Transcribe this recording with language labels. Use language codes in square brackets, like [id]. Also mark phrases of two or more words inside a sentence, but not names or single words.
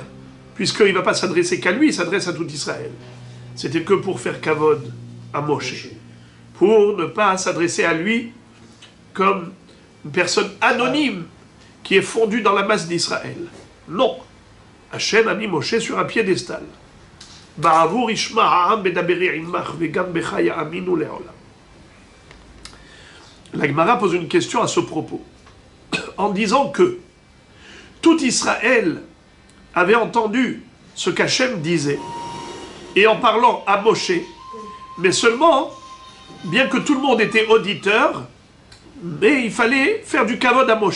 [fr] Puisqu'il ne va pas s'adresser qu'à lui, il s'adresse à tout Israël. C'était que pour faire kavod à Moshe. Pour ne pas s'adresser à lui comme une personne anonyme qui est fondue dans la masse d'Israël. Non. Hachem a mis Moshe sur un piédestal. [he] בעבור ישמע העם בדברי עמך וגם בך יאמינו לעולם. [fr] La Gemara pose une question à ce propos, en disant que tout Israël avait entendu ce qu'Hachem disait, et en parlant à Moshe, mais seulement, bien que tout le monde était auditeur, mais il fallait faire du kavod à Moshe.